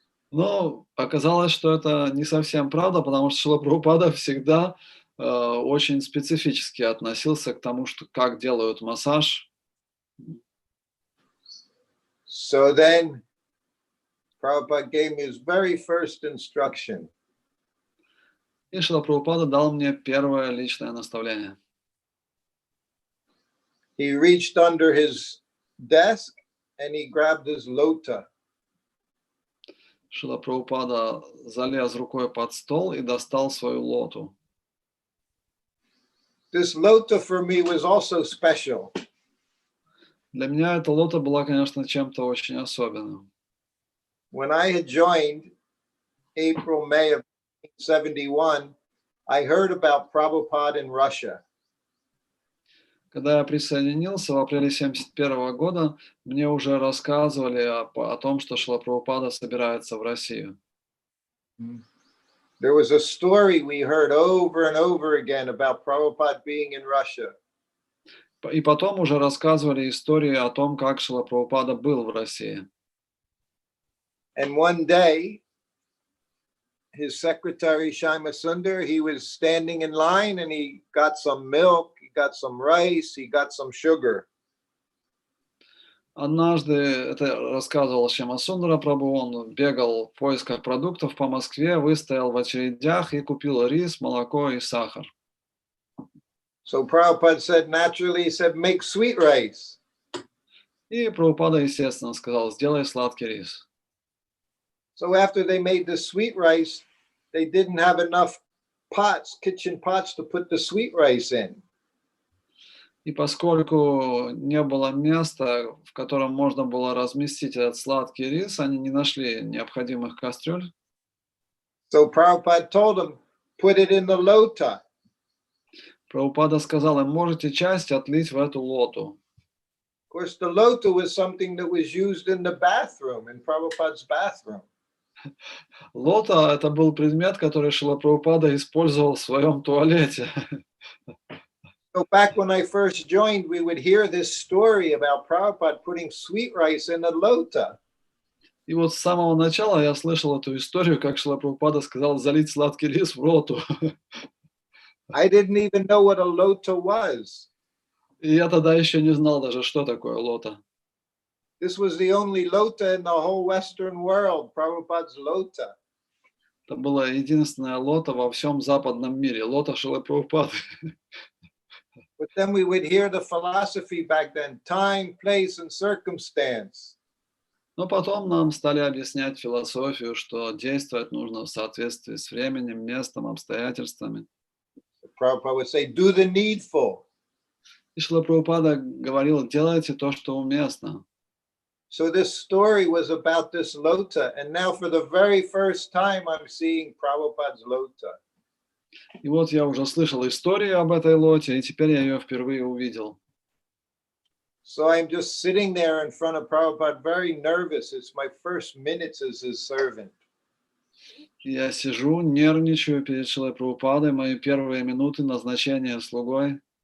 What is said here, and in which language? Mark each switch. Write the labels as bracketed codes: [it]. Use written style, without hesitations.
[ru] Но оказалось, что это не совсем правда, потому что Шрила Прабхупада всегда очень специфически относился к тому, что как делают массаж. [en] So then Prabhupada gave me his very first instruction. [ru] И Шрила Прабхупада дал мне первое личное наставление. [en] He reached under his desk and he grabbed his lota. [ru] Шрила Прабхупада залез рукой под стол и достал свою лоту. [en] this lota for me was also special. [ru] Для меня эта лота была, конечно, чем-то очень особенным. [en] When I had joined April, May of 1971, I heard about Prabhupada in Russia. [ru] Когда я присоединился в апреле 1971 года, мне уже рассказывали о том, что Шрила Прабхупада собирается в Россию. [en] There was a story we heard over and over again about Prabhupada being in Russia. [ru] И потом уже рассказывали истории о том, как Шрила Прабхупада был в России. [en] And one day, his secretary, Shima Sundar, he was standing in line and he got some milk, he got some rice, he got some sugar. [ru] Однажды, это рассказывал Шьяма Сундара Прабху, он бегал в поисках продуктов по Москве, выстоял в очередях и купил рис, молоко и сахар. [en] So Prabhupada said, naturally, he said, make sweet rice. [ru] И Прабхупада, естественно, сказал, сделай сладкий рис. [en] So after they made the sweet rice, they didn't have enough pots, kitchen pots, to put the sweet rice in. [ru] И поскольку не было места, в котором можно было разместить этот сладкий рис, они не нашли необходимых кастрюль. [en] So Prabhupada told them, put it in the lota. [ru] Прабхупада сказал им, можете часть отлить в эту лоту. [en] Of course, the lota was something that was used in the bathroom, in Prabhupada's bathroom. [ru] Лота – это был предмет, который Шрила Прабхупада использовал в своем туалете. [en] So back when I first joined, we would hear this story about Prabhupada putting sweet rice in a lota. [ru] И вот с самого начала я слышал эту историю, как Шрила Прабхупада сказал залить сладкий рис в лоту. [en] I didn't even know what a lota was. [ru] И я тогда еще не знал даже, что такое лота. [en] This was the only lota in the whole Western world, Prabhupada's lota. [ru] Это была единственная лота во всем западном мире, лота Шрилы Прабхупады. [en] But then we would hear the philosophy back then, time, place, and circumstance. [ru] Но потом нам стали объяснять философию, что действовать нужно в соответствии с временем, местом, обстоятельствами. [en] Prabhupada would say, do the needful. [ru] И Шрила Прабхупада говорил, делайте то, что уместно. [en] So this story was about this lota, and now for the very first time I'm seeing Prabhupada's lota. [ru] И вот я уже слышал историю об этой лоте, и теперь я ее впервые увидел. [en] So I'm just sitting there in front of Prabhupada, very nervous. It's my first minutes as his servant. [ru] Я сижу, нервничаю перед Шрилой Прабхупадой, мои первые минуты назначения слугой.